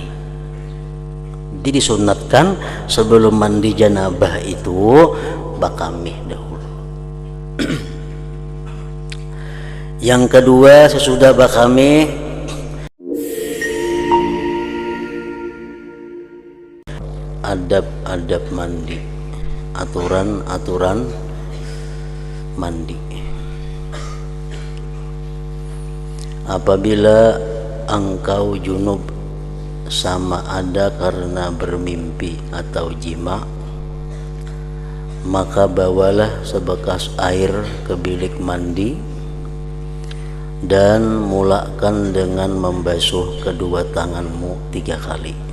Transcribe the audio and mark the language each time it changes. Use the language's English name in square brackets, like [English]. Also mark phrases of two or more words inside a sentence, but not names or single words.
[Indonesian] Jadi disunatkan sebelum mandi janabah itu bakamih dahulu. Yang kedua, sesudah bakamih adab-adab mandi, aturan-aturan mandi. [Malay] Apabila engkau junub sama ada karena bermimpi atau jima, maka bawalah sebekas air ke bilik mandi dan mulakan dengan membasuh kedua tanganmu 3 kali.